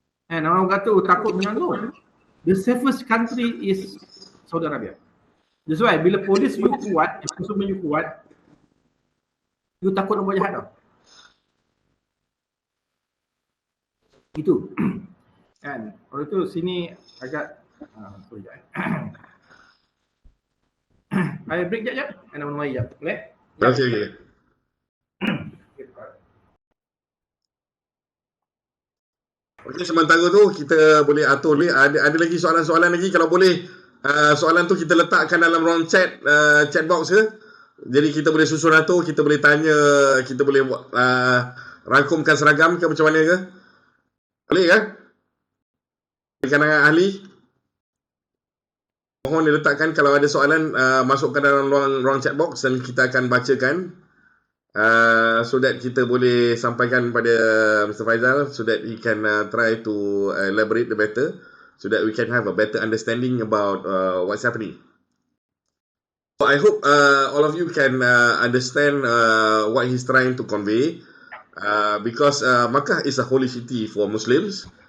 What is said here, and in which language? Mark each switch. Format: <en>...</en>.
<ms>And orang kata takut dengan no.</ms> <en>The safest country is Saudi Arabia. That's why</en> <ms>bila polis you kuat, konsumen you kuat, you takut nak buat jahat tau. Itu. Kan. Kalau itu sini agak sorry jap.</ms> <en>I break</en> <ms>jap. Ana mau jap. Boleh? Okey. Okey, sementara tu kita boleh atur ni. Ada lagi soalan-soalan lagi, kalau boleh soalan tu kita letakkan dalam ruang chat box ke. Jadi kita boleh susun atur, kita boleh tanya, kita boleh rangkumkan seragam ke macam mana ke? Boleh kan? Kalangan ahli, mohon diletakkan kalau ada soalan, masukkan dalam ruang chat box dan kita akan bacakan</ms> <en>so that</en> <ms>kita boleh sampaikan pada Mr.</ms> <en>Faizal so that he can try to elaborate the better so that we can have a better understanding about what's happening. So I hope all of you can understand what he's trying to convey because Makkah is a holy city for Muslims.</en>